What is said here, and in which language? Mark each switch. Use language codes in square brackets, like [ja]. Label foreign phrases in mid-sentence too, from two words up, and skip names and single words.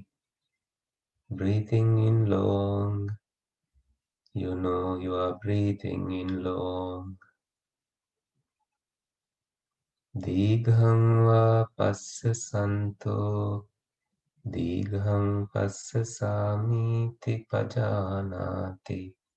[en] Breathing in long, you know you are breathing in long. [pi] Dighang va pasya santo, dighang pasya samiti pajanati.